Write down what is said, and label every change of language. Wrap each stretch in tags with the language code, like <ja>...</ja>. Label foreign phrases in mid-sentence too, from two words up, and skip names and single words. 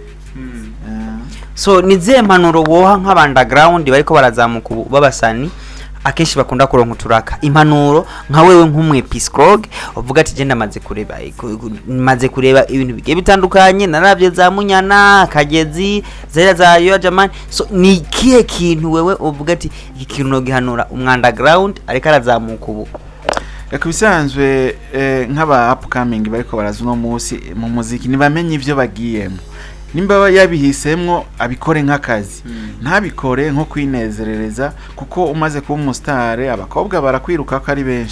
<rn>so nize mpanuro woha nk'abandaground bariko barazamuka babasani akenshi bakunda kuronka uturaka impanuro nka wewe nk'umwepiscologue uvuga ati je maze kureba ibintu bigiye bitandukanye naravye za Munyana Kagezi zera za yo jamani so ni kihe kintu wewe uvuga ati iki kintu no gihanura umwandaground ariko arazamuka ubu bisanzwe nk'aba upcoming bariko baraza no munsi mu muziki nibamenye ivyo bagiyemo nimba yabihisemwo abikore nk'akazi ntabikore nko kwinezerereza kuko umaze kuba umustar abakobwa barakwiruka ko ari benshi</rn>